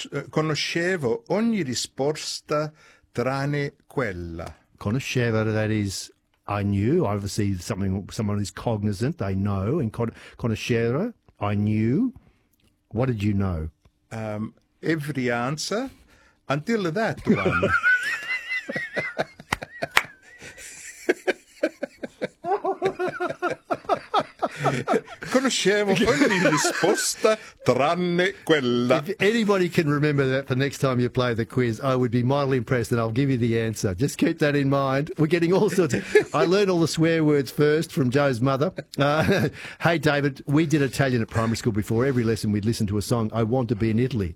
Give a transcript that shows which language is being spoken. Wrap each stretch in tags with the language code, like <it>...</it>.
<it>Conoscevo ogni risposta tranne quella.</it> <en>Conoscevo, that is, I knew. Obviously, someone is cognizant, they know. And conoscevo, I knew. What did you know? Every answer... Until that one.</en> <it>Conoscevo ogni risposta tranne quella.</it> <en>If anybody can remember that for next time you play the quiz, I would be mildly impressed and I'll give you the answer. Just keep that in mind. We're getting all sorts. I learned all the swear words first from Joe's mother. Hey, David, we did Italian at primary school before. Every lesson we'd listen to a song, I Want to Be in Italy.</en>